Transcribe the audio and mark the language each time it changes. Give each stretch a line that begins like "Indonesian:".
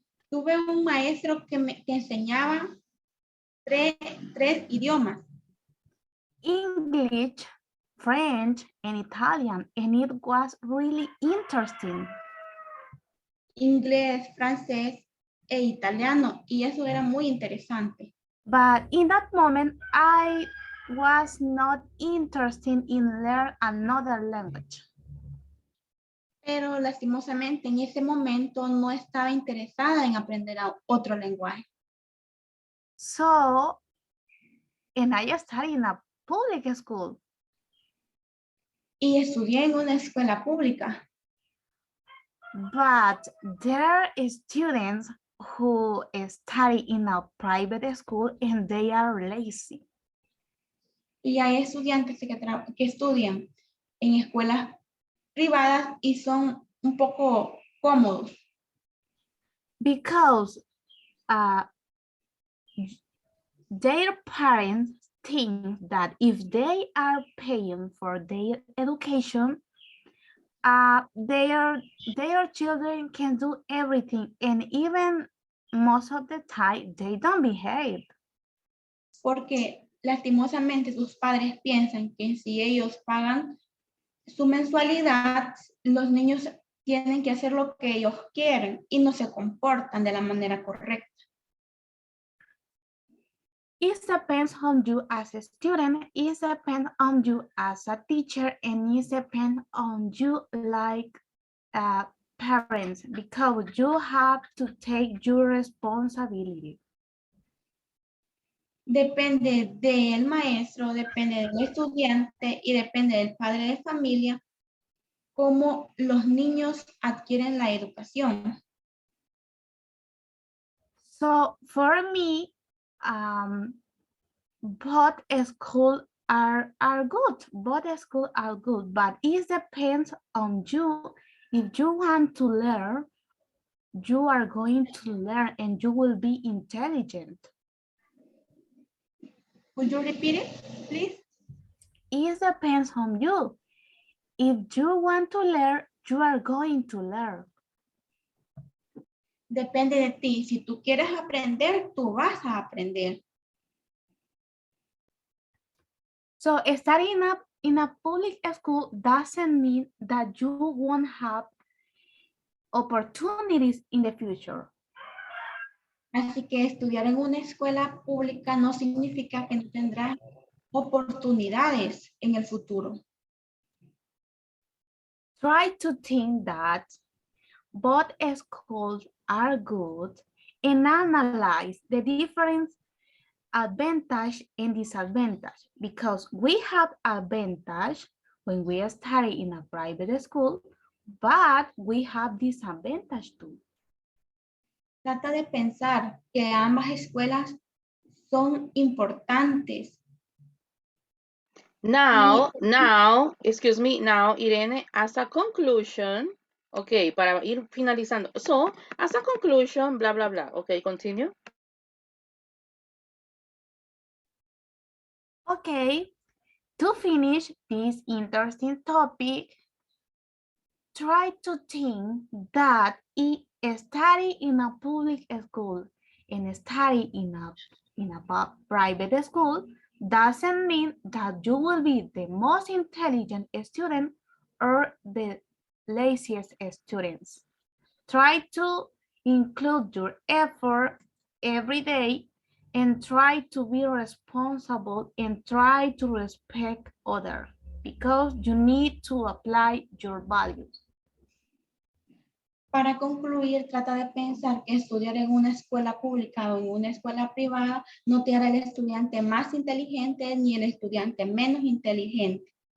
Spanish: Tuve un maestro que enseñaba tres idiomas,
English: English, French, and Italian, and it was really interesting.
Spanish: inglés, francés e italiano, y eso era muy interesante.
English: But in that moment, I was not interested in learn another language.
Spanish: Pero lastimosamente en ese momento no estaba interesada en aprender otro lenguaje.
English: So, and I studied in a public school.
Spanish: Y estudié en una escuela pública.
English: But there are students who study in a private school and they are lazy.
Spanish: Y hay estudiantes que estudian en escuelas privadas y son un poco cómodos.
English: Because their parents think that if they are paying for their education, their children can do everything, and even most of the time they don't behave.
Spanish: Porque lastimosamente sus padres piensan que si ellos pagan su mensualidad, los niños tienen que hacer lo que ellos quieren y no se comportan de la manera correcta.
English: It depends on you as a student, it depends on you as a teacher, and it depends on you like parents, because you have to take your responsibility.
Spanish: Depende del maestro, depende del estudiante y depende del padre de familia cómo los niños adquieren la educación.
English: So for me, both schools are good. Both schools are good, but it depends on you. If you want to learn, you are going to learn and you will be intelligent. Would you repeat it, please? It depends on you. If you want to learn, you are going to learn.
Spanish: Depende de ti. Si tú quieres aprender, tú vas a aprender.
English: So studying up in a public school doesn't mean that you won't have opportunities in the future.
Spanish: Así que estudiar en una escuela pública no significa que no tendrás oportunidades en el futuro.
English: Try to think that both schools are good and analyze the different advantage and disadvantage, because we have advantage when we study in a private school, but we have disadvantage too.
Spanish: Trata de pensar que ambas escuelas son importantes.
English: Now, excuse me, now, Irene, as a conclusion, okay,
Spanish: para ir finalizando.
English: So, as a conclusion, blah, blah, blah. Okay, continue. Okay, to finish this interesting topic, try to think that study in a public school and study in a private school doesn't mean that you will be the most intelligent student or the laziest students. Try to include your effort every day and try to be responsible and try to respect others, because you need to apply your values.
Spanish: Para concluir, trata de pensar que estudiar en una escuela pública o en una escuela privada no te hará el estudiante más inteligente ni el estudiante menos inteligente.